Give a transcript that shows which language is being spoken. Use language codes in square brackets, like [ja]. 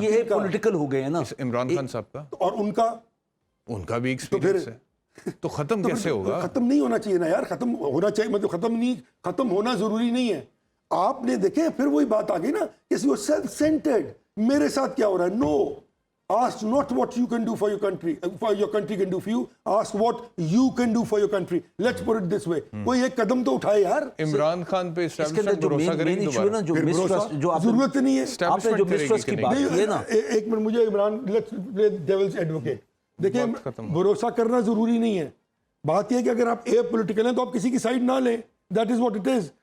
[ur] یہ پولیٹیکل ہو گئے ہیں نا عمران خان صاحب کا, اور ان کا بھی ایکسپیرینس ہے, تو ختم کیسے ہوگا؟ ختم نہیں ہونا چاہیے نا یار, ختم ہونا چاہیے, مطلب ختم ہونا ضروری نہیں ہے. آپ نے دیکھیں پھر وہی بات آ گئی نا, کہ سیلف سینٹرڈ, میرے ساتھ کیا ہو رہا ہے. [en] No, ask not what you can do for your country, for your country can do for you, ask what you can do for your country. Let's put it this way. [ur] کوئی ایک قدم تو اٹھائے یار. عمران خان پہ اسٹیبلشمنٹ بھروسہ کرے گی دوبارہ؟ ضرورت نہیں ہے. آپ نے جو مسٹرسٹ کی بات کی ہے نا, ایک منٹ مجھے Imran, [en] let's play devil's advocate. [ur] دیکھیں بھروسہ کرنا ضروری نہیں ہے. بات یہ ہے کہ اگر آپ اے پولیٹیکل ہیں تو آپ کسی کی سائڈ نہ لیں. [en] That is what it is.